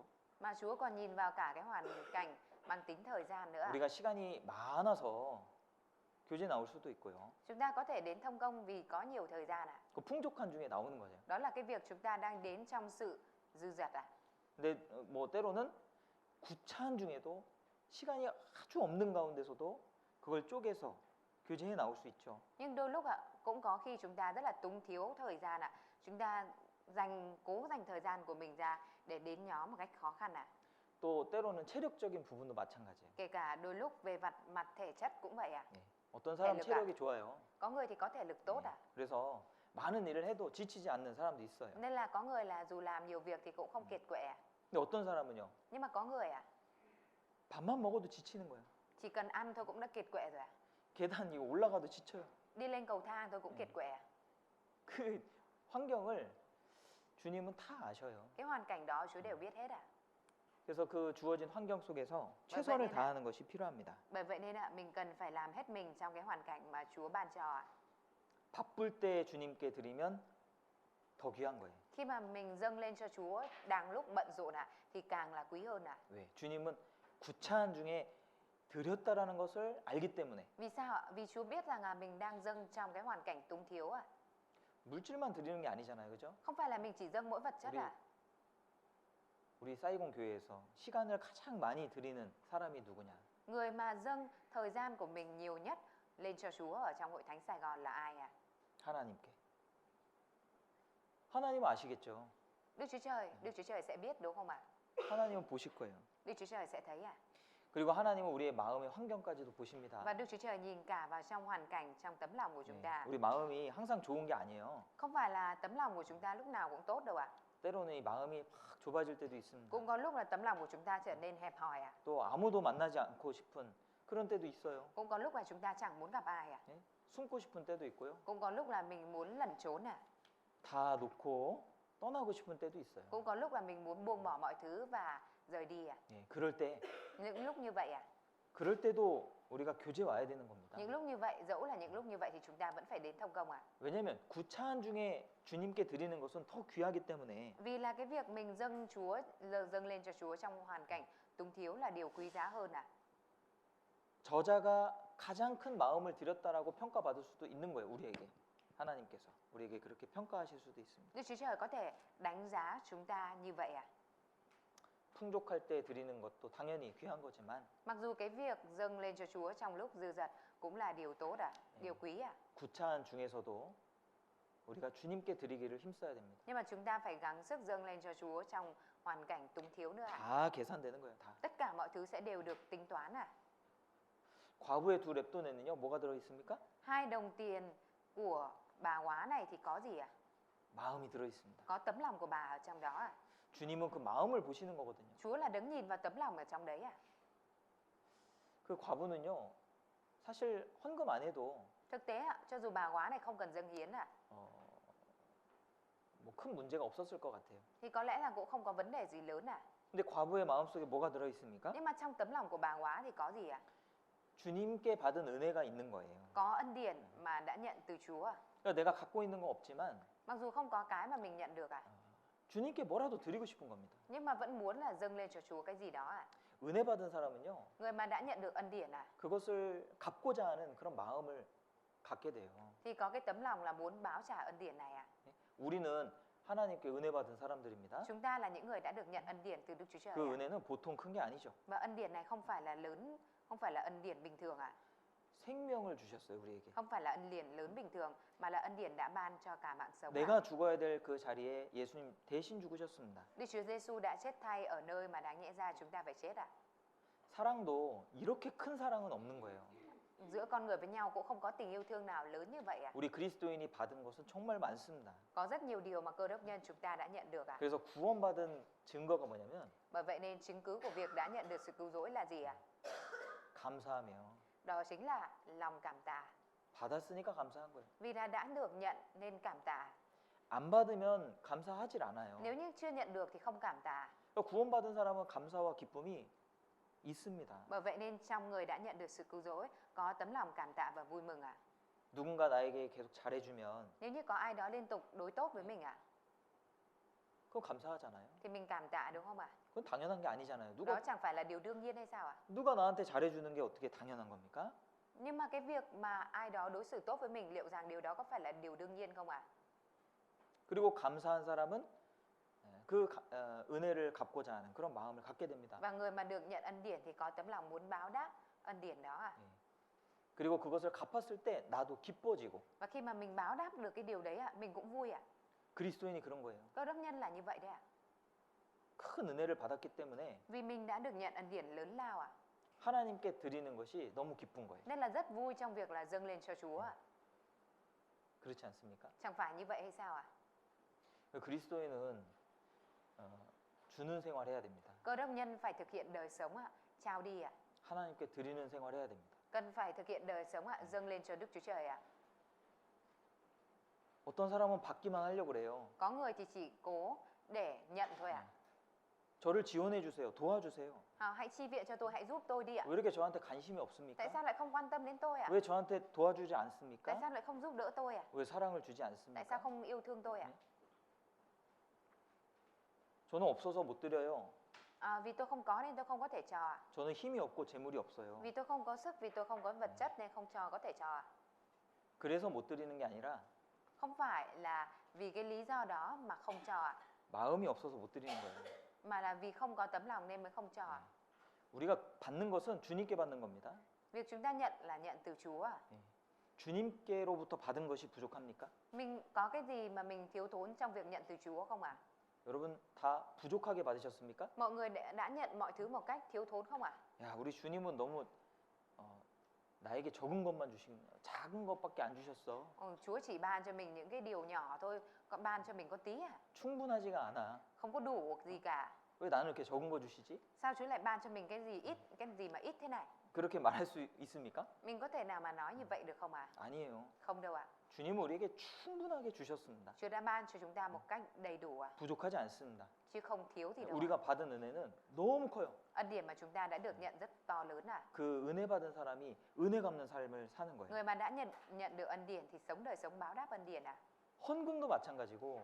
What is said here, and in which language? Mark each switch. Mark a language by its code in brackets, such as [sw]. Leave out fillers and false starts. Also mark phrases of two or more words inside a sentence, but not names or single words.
[vi] Mà Chúa còn nhìn vào cả cái hoàn cảnh mang tính thời gian nữa ạ. [ko] 우리가 시간이 많아서 교제 나올 수도 있고요. [vi] Chúng ta có thể đến thông công vì có nhiều thời gian ạ. [ko] 그 풍족한 중에 나오는 거죠. [vi] Đó là cái việc chúng ta đang đến trong sự dư dật ạ. [ko] 근데 뭐 때로는 구차한 중에도 시간이 아주 없는 가운데서도 그걸 쪼개서 교제해 나올 수 있죠. [vi] Nhưng đôi lúc ạ, cũng có khi chúng ta rất là túng thiếu thời gian ạ. Chúng ta cố dành thời gian của mình ra để đến nhóm một cách khó khăn ạ. [ko] 또 때로는 체력적인 부분도 마찬가지예요. [vi] Kể cả đôi lúc về mặt thể chất cũng vậy ạ. [ko] 예. 어떤 사람 [vi] thể lực [ko] 체력이 좋아요. [vi] Có người thì có thể lực tốt [ko] 예. [vi] ạ. [ko] 그래서 많은 일을 해도 지치지 않는 사람도 있어요. [vi] Nên là có người là dù làm nhiều việc thì cũng không kiệt quệ ạ. [ko] 근데 어떤 사람은요. [vi] Nhưng mà có người ạ, [ko] 밥만 먹어도 지치는 거예요. [vi] chỉ cần ăn thôi cũng đã kiệt quệ rồi ạ. [ko] 계단 이거 올라가도 지쳐요. [vi] Đi lên cầu thang thôi cũng kiệt quệ ạ. [ko] 그 환경을 주님은 다 아셔요. [vi] Cái hoàn cảnh đó Chúa đều biết hết ạ. [ko] 그래서 그 주어진 환경 속에서 최선을 다하는 것이 필요합니다. [vi] Bởi vậy nên ạ, mình cần phải làm hết mình trong cái hoàn cảnh mà Chúa ban cho ạ. [ko] 바쁠 때 주님께 드리면 더 귀한 거예요. [vi] Khi mà mình dâng lên cho Chúa đang lúc bận rộn ạ thì càng là quý hơn ạ. [ko] 왜? 주님은 구차한 중에 드렸다라는 것을 알기 때문에. [vi] Vì sao ạ? Vì Chúa biết rằng là mình đang dâng trong cái hoàn cảnh túng thiếu ạ. [ko] 물질만 드리는 게 아니잖아요. 그죠? [vi] Không phải là mình chỉ dâng mỗi vật chất ạ. [ko] 우리 사이공 교회에서 시간을 가장 많이 드리는 사람이 누구냐? [vi] Người mà dâng thời gian của mình nhiều nhất lên cho Chúa ở trong hội thánh Sài Gòn là ai ạ? [ko] 하나님께. 하나님은 아시겠죠? [vi] Đức Chúa Trời sẽ biết đúng không ạ? [ko] 하나님은 보실 거예요. [vi] Đức Chúa Trời sẽ thấy ạ. [ko] 그리고 하나님은 우리의 마음의 환경까지도 보십니다. [vi] Và Đức Chúa Trời nhìn cả vào trong hoàn cảnh, trong tấm lòng của chúng ta. [ko] 우리 마음이 항상 좋은 게 아니에요. [vi] Không phải là tấm lòng của chúng ta lúc nào cũng tốt đâu ạ. [ko] 때로는 이 마음이 막 좁아질 때도 있습니다. [vi] Cũng có lúc là tấm lòng của chúng ta trở nên hẹp hòi ạ. [ko] 또 아무도 만나지 않고 싶은 그런 때도 있어요. [vi] Cũng có lúc là chúng ta chẳng muốn gặp ai ạ. [ko] 예? 숨고 싶은 때도 있고요. [vi] Cũng có lúc là mình muốn lẩn trốn ạ. [ko] 다 놓고 떠나고 싶은 때도 있어요. [vi] Cũng có lúc là mình muốn buông bỏ mọi thứ và rời đi ạ. [ko] 예, 그럴 때, [vi] Những lúc như vậy ạ. [ko] 그럴 때도 우리가 교제 와야 되는 겁니다. [vi] Những lúc như vậy, dẫu là những lúc như vậy thì chúng ta vẫn phải đến thông công ạ. [ko] 왜냐하면 구차한 중에 주님께 드리는 것은 더 귀하기 때문에. [vi] Vì là cái việc mình dâng lên cho Chúa trong hoàn cảnh túng thiếu là điều quý giá hơn ạ. [ko] 저자가 가장 큰 마음을 드렸다라고 평가받을 수도 있는 거예요. 우리에게. 하나님께서 우리에게 그렇게 평가하실 수도 있습니다. [vi] Đức Chúa Trời có thể đánh giá chúng ta như vậy ạ. [ko] 풍족할 때 드리는 것도 당연히 귀한 거지만 [vi] Mặc dù cái việc dâng lên cho Chúa trong lúc dư dật cũng là điều tốt ạ, điều quý ạ. [ko] 구차한 중에서도 우리가 주님께 드리기를 힘써야 됩니다. [vi] Nhưng mà chúng ta phải gắng sức dâng lên cho Chúa trong hoàn cảnh túng thiếu nữa ạ. [ko] 다 계산되는 거예요. 다. [vi] Tất cả mọi thứ sẽ đều được tính toán ạ. [ko] 과부의 두 랩돈에는요. 뭐가 들어 있습니까? [vi] 2 đồng tiền của bà góa này thì có gì ạ? [ko] 마음이 들어 있습니다. [vi] Có tấm lòng của bà ở trong đó ạ. [ko] 주님은 그 마음을 보시는 거거든요. [vi] Chúa là đấng nhìn vào tấm lòng ở trong đấy ạ. [ko] 그 과부는요. 사실 헌금 안 해도 [vi] Thực tế ạ, cho dù bà góa này không cần dâng hiến ạ, [ko] 뭐 큰 문제가 없었을 것 같아요. [vi] thì có lẽ là cũng không có vấn đề gì lớn ạ. [ko] 근데 과부의 마음속에 뭐가 들어 있습니까? [vi] Nhưng mà trong tấm lòng của bà góa thì có gì ạ? [ko] 주님께 받은 은혜가 있는 거예요. [vi] Có ân điển mà đã nhận từ Chúa ạ. [ko] 그러니까 내가 갖고 있는 건 없지만 [vi] Mặc dù không có cái mà mình nhận được ạ, [ko] 주님께 뭐라도 드리고 싶은 겁니다. [vi] nhưng mà vẫn muốn là dâng lên cho Chúa cái gì đó ạ. [ko] 은혜 받은 사람은요. [vi] Người mà đã nhận được ân điển ạ, [ko] 그것을 갚고자 하는 그런 마음을 갖게 돼요. [vi] thì có cái tấm lòng là muốn báo trả ân điển này ạ. [ko] 우리는 하나님께 은혜 받은 사람들입니다. [vi] Chúng ta là những người đã được nhận ân điển từ Đức Chúa Trời [ko] 그 [vi] ạ. [ko] 은혜는 보통 큰 게 아니죠. [vi] Và ân điển này không phải là lớn, không phải là ân điển bình thường ạ. [ko] 생명을 주셨어요, 우리에게. [vi] Không phải là ân điển lớn bình thường mà là ân điển đã ban cho cả mạng sống ạ. [ko] 내가 죽어야 될 그 자리에 예수님 대신 죽으셨습니다. [vi] Đức Chúa Giêsu đã chết thay ở nơi mà đáng nhẽ ra chúng ta phải chết ạ. [ko] 사랑도 이렇게 큰 사랑은 없는 거예요. [vi] giữa con người với nhau cũng không có tình yêu thương nào lớn như vậy à? [ko] 우리 그리스도인이 받은 것은 정말 많습니다. [vi] Có rất nhiều điều mà cơ đốc nhân chúng ta đã nhận được à? [ko] 그래서 구원받은 증거가 뭐냐면 [vi] Bởi vậy nên chứng cứ của việc đã nhận được sự cứu rỗi là gì à? [ko] 감사하며 [vi] Đó chính là lòng cảm tạ. [ko] 받았으니까 감사한 거예요. [vi] Vì đã được nhận nên cảm tạ. [ko] 안 받으면 감사하질 않아요. [vi] Nếu như chưa nhận được thì không cảm tạ. [ko] 그러니까 구원받은 사람은 감사와 기쁨이 있습니다. [vi] Bởi vậy nên trong người đã nhận được sự cứu rỗi có tấm lòng cảm tạ và vui mừng à? [ko] 누군가 나에게 계속 잘해주면 [vi] Nếu như có ai đó liên tục đối tốt với mình à? [ko] 그건 감사하잖아요. [vi] Thì mình cảm tạ đúng không ạ? [ko] 그건 당연한 게 아니잖아요. [vi] Đó chẳng phải là điều đương nhiên hay sao ạ? [ko] 누가 나한테 잘해주는 게 어떻게 당연한 겁니까? [vi] Nhưng mà cái việc mà ai đó đối xử tốt với mình liệu rằng điều đó có phải là điều đương nhiên không ạ? [ko] 그리고 감사한 사람은 그 은혜를 갚고자 하는 그런 마음을 갖게 됩니다. [vi] Và người mà được nhận ân điển thì có tấm lòng muốn báo đáp ân điển đó à? [ko] 그리고 그것을 갚았을 때 나도 기뻐지고. [vi] Và khi mà mình báo đáp được cái điều đấy ạ, mình cũng vui ạ. [ko] 그리스도인이 그런 거예요. [vi] Cơ đốc nhân là như vậy đấy ạ. [ko] 큰 은혜를 받았기 때문에 [vi] Vì mình đã được nhận ân điển lớn lao ạ. [ko] 하나님께 드리는 것이 너무 기쁜 거예요. [vi] Nên là rất vui trong việc là dâng lên cho Chúa ạ. [ko] 그렇지 않습니까? [vi] Chẳng phải như vậy hay sao ạ? [ko] 그리스도인은 주는 생활해야 됩니다. [vi] Cơ đốc nhân phải thực hiện đời sống ạ, trao đi ạ. [ko] 하나님께 드리는 생활해야 됩니다. [vi] Cần phải thực hiện đời sống ạ, dâng lên cho Đức Chúa Trời ạ. [ko] 어떤 사람은 받기만 하려고 그래요. [vi] Có người thì chỉ cố để nhận thôi ạ. [ko] 저를 지원해 주세요. 도와주세요. [vi] Hãy chi viện cho tôi, hãy giúp tôi đi ạ. [ko] 왜 이렇게 저한테 관심이 없습니까? [vi] Tại sao lại không quan tâm đến tôi ạ? [ko] 왜 저한테 도와주지 [vi] Tại [ko] 않습니까? [vi] sao lại không giúp đỡ tôi ạ? [ko] 왜 사랑을 주지 [vi] Tại sao [ko] 않습니까? [vi] không yêu thương tôi ạ? [ko] 저는 없어서 못 드려요. [vi] Vì tôi không có nên tôi không có thể cho ạ. [ko] 저는 힘이 없고 재물이 없어요. [vi] Vì tôi không có sức, vì tôi không có vật chất nên không có thể cho ạ. [ko] 그래서 못 드리는 게 아니라 [vi] Không phải là vì cái lý do đó mà không cho ạ, [ko] 마음이 없어서 못 드리는 거예요. [vi] mà là vì không có tấm lòng nên mới không cho ạ. [ko] 우리가 받는 것은 주님께 받는 겁니다. [vi] Việc chúng ta nhận là nhận từ Chúa ạ. [ko] 주님께로부터 받은 것이 부족합니까? [vi] Mình có cái gì mà mình thiếu thốn trong việc nhận từ Chúa không ạ? [ko] 여러분 다 부족하게 받으셨습니까? [vi] Mọi người đã nhận mọi thứ một cách thiếu thốn không ạ? [ko] 야, 우리 주님은 너무 나에게 적은 것만 주신 작은 것밖에 안 주셨어. [vi] Chúa chỉ ban cho mình những cái điều nhỏ thôi, còn ban cho mình có tí à? [ko] 충분하지가 않아. [vi] Không có đủ gì cả. [ko] 왜 나는 이렇게 적은 거 주시지? [vi] Sao Chúa lại ban cho mình cái gì ít, cái gì mà ít thế này? [ko] 그렇게 말할 수 있습니까? [vi] Mình có thể nào mà nói như vậy được không ạ? [ko] 아니에요. [vi] Không đâu ạ. [ko] 주님은 우리에게 충분하게 주셨습니다. [vi] Chúa đã ban cho chúng ta một cách đầy đủ ạ, [ko] 부족하지 않습니다. [vi] chứ không thiếu gì đâu. [ko] 우리가 받은 은혜는 너무 커요. [vi] Ân điển mà chúng ta đã được nhận rất to lớn ạ. [ko] 그 은혜 받은 사람이 은혜 갚는 삶을 사는 거예요. [vi] Người mà đã nhận được ân điển thì sống đời sống báo đáp ân điển ạ. [ko] 헌금도 마찬가지고